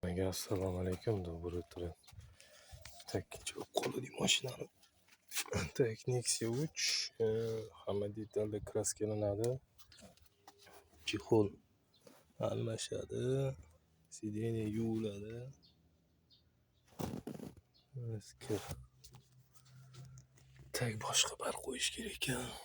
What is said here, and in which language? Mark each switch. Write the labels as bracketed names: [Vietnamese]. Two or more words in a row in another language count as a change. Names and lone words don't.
[Arabic] السلام عليكم, [Russian] доброе утро. Так, чего колоди машинani. Так, [Uzbek] Nexia 3 hamma detalda kraskalanadi. Chexol almashadi. Sideniya yuviladi. Kir. Tak, boshqa bar qo'yish kerak ekan.